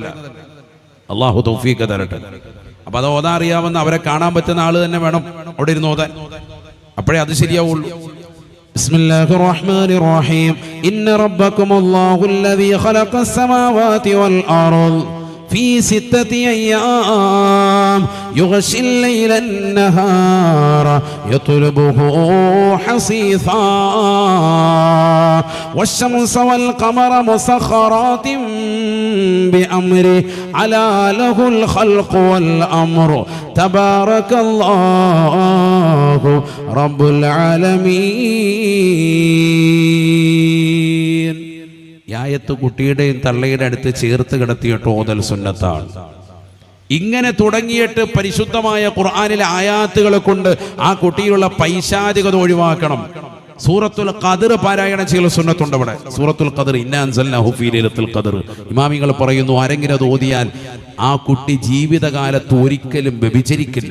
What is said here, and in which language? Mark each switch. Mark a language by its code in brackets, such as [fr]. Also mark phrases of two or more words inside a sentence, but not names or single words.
[ml] അല്ലാഹു തൗഫീഖ് തരട്ടെ. അപ്പൊ അത് ഓതാൻ അറിയാവുന്ന, അവരെ കാണാൻ പറ്റുന്ന ആള് തന്നെ വേണം അവിടെ ഇരുന്ന് ഓതാൻ. അപ്പോഴേ അത് ശരിയാവുള്ളൂ. [ar] بسم الله الرحمن الرحيم. إن ربكم الله الذي خلق السماوات والأرض في 6 أيام يغشي الليل النهار يطلبه حثيثا والشمس والقمر مسخرات بأمره ألا له الخلق والأمر تبارك الله رب العالمين. [ml] ഈ ആയത്ത് കുട്ടിയുടെയും തള്ളയുടെ അടുത്ത് ചേർത്ത് കിടത്തിയിട്ട് ഓതൽ സുന്നത്താണ്. ഇങ്ങനെ തുടങ്ങിയിട്ട് പരിശുദ്ധമായ ഖുർആനിലെ ആയാത്തുകളെ കൊണ്ട് ആ കുട്ടിയിലുള്ള പൈശാചികത ഒഴിവാക്കണം. സൂറത്തുൽ ഖദർ പാരായണം ചെയ്യൽ സുന്നത്തുണ്ട്. അവിടെ സൂറത്തുൽ ഖദർ [ar] إنا أنزلناه في ليلة القدر [ml] ഇമാമിങ്ങൾ പറയുന്നു, ആരെങ്കിലും അത് ഓതിയാൽ ആ കുട്ടി ജീവിതകാലത്ത് ഒരിക്കലും വ്യഭിചരിക്കില്ല.